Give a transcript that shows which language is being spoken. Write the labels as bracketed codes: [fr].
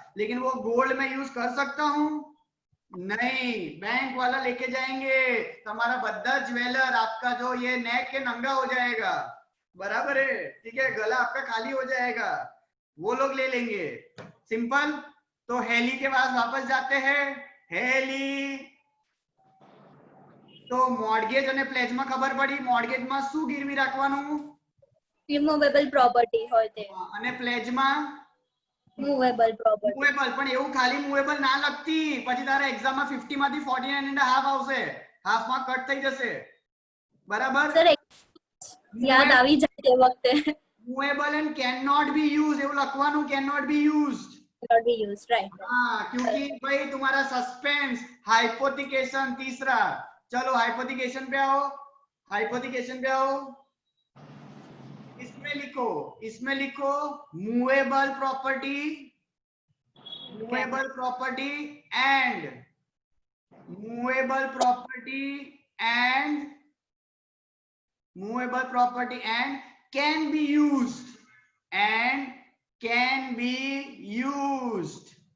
[hi] लेकिन वो गोल्ड में यूज कर सकता हूं? नहीं, बैंक वाला लेके जाएंगे, तुम्हारा बद्दा ज्वेलर, आपका जो ये नेक के नंगा हो जाएगा। बराबर है, ठीक है, गला आपका खाली हो जाएगा, वो लोग ले लेंगे। सिंपल। तो हेली के पास वापस जाते हैं। [gu] हेली, तो मॉर्गेज અને પ્લેજ માં ખબર પડી, મોર્ગેજ માં શું ગીરવી રાખવાનું? રિમૂવેબલ પ્રોપર્ટી હોય તે, અને પ્લેજ માં મૂવેબલ પ્રોપર્ટી। મૂવેબલ, પણ એવું ખાલી મૂવેબલ ના લખતી, પછી તારા એક્ઝામ માં 50 માંથી 49.5 આવશે, હાફ માં કટ થઈ જશે। બરાબર? સર યાદ આવી જાય તે વખતે। Movable [en] and can not be use [gu] એવું લખવાનું, [en] Can not be used. Not be used, right? [hi] हाँ, क्योंकि भाई तुम्हारा सस्पेंस, हाइपोथिकेशन तीसरा। चलो हाइपोथिकेशन पे आओ, हाइपोथिकेशन पे आओ। इसमें लिखो [en] Movable property, movable property and movable property and movable property and can be used, and can be used.